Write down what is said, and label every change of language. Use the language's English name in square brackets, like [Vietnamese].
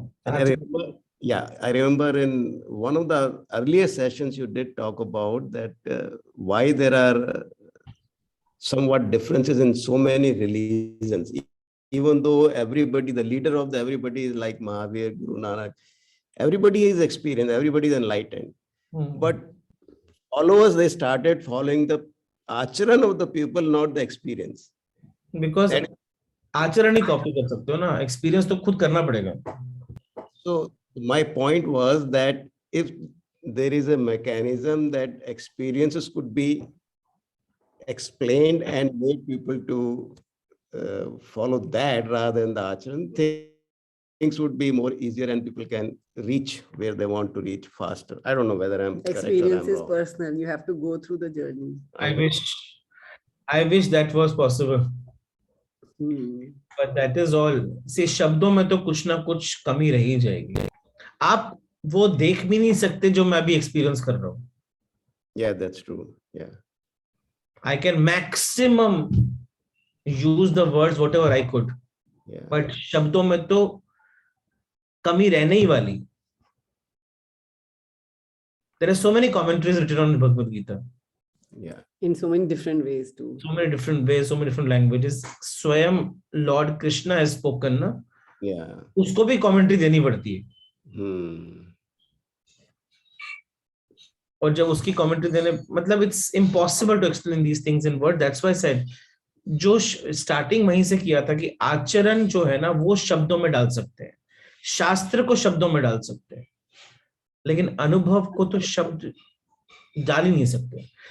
[English] And I remember in one of the earlier sessions you did talk about that why there are somewhat differences in so many religions, even though everybody, the leader of everybody is like Mahavir, Guru Nanak, everybody is experienced, everybody is enlightened. But followers, they started following the acharan of the people, not the experience. Because [Hindi] आचरण ही copy कर सकते हो ना, experience तो खुद करना पड़ेगा. [English] So my point was that if there is a mechanism that experiences could be explained and made people to follow that rather than the acharan, things would be more easier and people can reach where they want to reach faster. I don't know whether I'm correct or I'm Experience is wrong. personal. You have to go through the journey. I wish that was possible. But that is all. [Hindi] See, शब्दों में तो कुछ ना कुछ कमी रह ही जाएगी. आप वो देख भी नहीं सकते जो मैं भी एक्सपीरियंस कर रहा हूँ. [English] Yeah, that's true. Yeah. I can maximum use the words whatever I could. Yeah. [Hindi] But शब्दों में तो कमी रहने ही वाली. [English] There are so many commentaries written on Bhagavad Gita. Yeah. In so many different ways too. So many different ways, so many different languages. [Hindi] स्वयं [English] Lord Krishna has spoken ना. Yeah. [Hindi] उसको भी commentary देनी पड़ती है. और जब उसकी commentary देने, मतलब [English] it's impossible to explain these things in word. That's why I said, [Hindi] जो starting वहीं से किया था कि आचरण जो है ना वो शब्दों में डाल सकते हैं, शास्त्र को शब्दों में डाल सकते हैं, लेकिन अनुभव को तो शब्द डाल ही नहीं सकते.